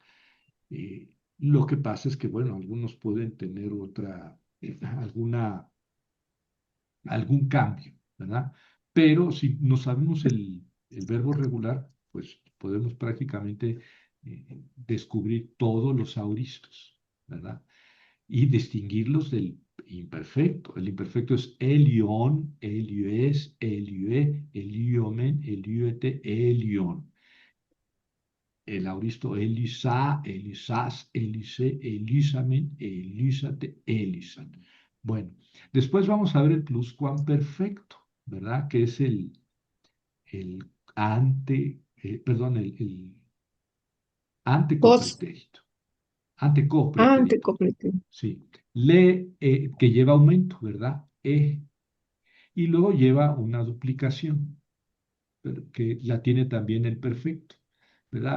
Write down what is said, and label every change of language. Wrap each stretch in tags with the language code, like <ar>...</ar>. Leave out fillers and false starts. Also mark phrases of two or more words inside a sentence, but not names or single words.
<es>Lo que pasa es que, bueno, algunos pueden tener algún cambio, ¿verdad? Pero si no sabemos el verbo regular, pues podemos prácticamente descubrir todos los auristos, ¿verdad? Y distinguirlos del imperfecto. El imperfecto es</es> <el>ἔλυον, ἔλυες, ἔλυε, ἐλύομεν, ἐλύετε, ἔλυον.</el> <es>El auristo</es> <el>ἔλυσα, ἔλυσας, ἔλυσε, ἐλύσαμεν, ἐλύσατε, ἔλυσαν.</el> <es>Bueno, después vamos a ver el pluscuamperfecto, ¿verdad? Que es el perdón, el Pos. antecopretérito. Antecopretérito, Antecopleteo. sí. Que lleva aumento, ¿verdad? Y luego lleva una duplicación, pero que la tiene también el perfecto, ¿verdad?</es>